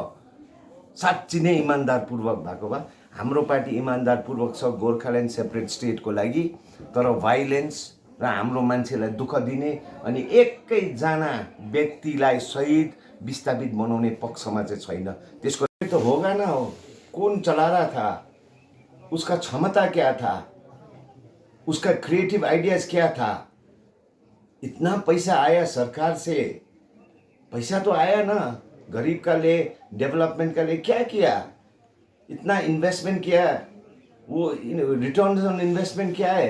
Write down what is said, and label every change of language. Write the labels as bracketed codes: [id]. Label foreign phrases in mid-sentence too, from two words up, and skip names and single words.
[ne] साँच्ची नै इमान्दारपूर्वक भएको भए। हाम्रो पार्टी इमान्दारपूर्वक छ गोर्खाल्यान्ड सेपरेट स्टेटको लागि। तर भाइलेन्स र हाम्रो मान्छेलाई दुःख दिने अनि एकैजना व्यक्तिलाई शहीद विस्थापित बनाउने पक्षमा चाहिँ छैन। [hi] त्यसको तो होगा ना हो। कौन चला रहा था, उसका क्षमता क्या था, उसका [en] creative ideas [hi] क्या था। इतना पैसा आया सरकार से, पैसा तो आया ना गरीब का लिए, डेवलपमेंट का लिए क्या किया, इतना इन्वेस्टमेंट किया, वो [en] return on investment [hi] क्या है।